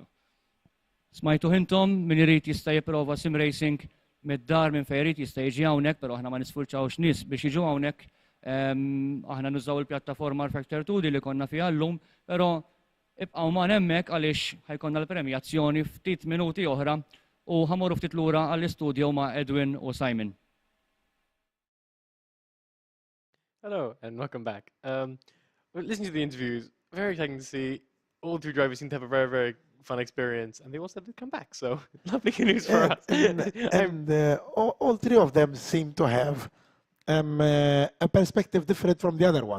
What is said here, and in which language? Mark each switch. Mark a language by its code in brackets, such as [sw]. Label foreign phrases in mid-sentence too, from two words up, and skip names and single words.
[mt] Smajtu intom min irid jista' jipprova [en] sim racing [mt] mid-dar minn fejn irid jista' jiġi hawnhekk, però aħna ma nisfurċawx nies biex jiġu hawnhekk. Aħna nużaw il-pjattaforma rFactor 2 li konna fiha llum, però ibqgħu ma' hemmhekk għaliex ħajkonna l-premjazzjoni ftit minuti oħra u ħamorru ftit lura għall-istudju ma' Edwin u Simon. [en] Hello and welcome back. Listening to the interviews, very exciting to see all three drivers seem to have a very, very fun experience, and they all said they'd come back, so lovely news for us. And all three of them seem to have a perspective different from the other one.